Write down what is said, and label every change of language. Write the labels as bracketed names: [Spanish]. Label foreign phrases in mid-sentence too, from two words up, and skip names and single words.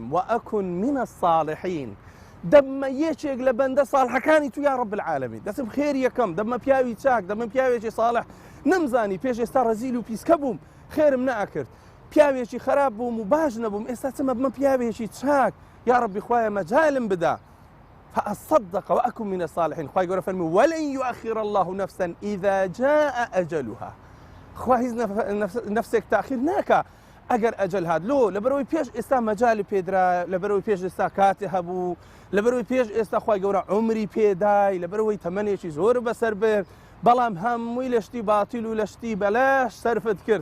[Arabic] وەئەکون من الصالحین [Central Kurdish] دەمە یەکێک لە بەندە ساڵحەکانی تو [Arabic] یا رب العالمین، [Central Kurdish] دەسم خێری یەکەم دەمە پیاوی چاک دەمە پیاوێکی ساڵح نەمزانی پێش ئێستا ڕەزیل و پیسکە بووم خێرم نەئەکرد پیاوێکی خراپ بووم و باش نەبووم ئێستا چمە بمە پیاوێکی چاک یا ربی خوایە مەجالم بدا [Arabic] فأصدق وأكن من الصالحين. خوای گەورە فەرمی ولن يؤخر الله نفسا إذا جاء أجلها. [Central Kurdish] خوای هیچ نفسێک تاخیر ناکە ئەگەر ئەجل هات لۆ لەبەرەوەی پێش ئێستا مەجالی پێدرا، لەبەرەوەی پێش ئێستا کاتێ هەبوو، لەبەرەوەی پێش ئێستا خوای گەورە عمری پێدای، لەبەرەوەی تەمەنێکی زۆر بەسەر برد، بەڵام هەمووی لە شتی باتیل و لە شتی بەلاش سەرفت کرد.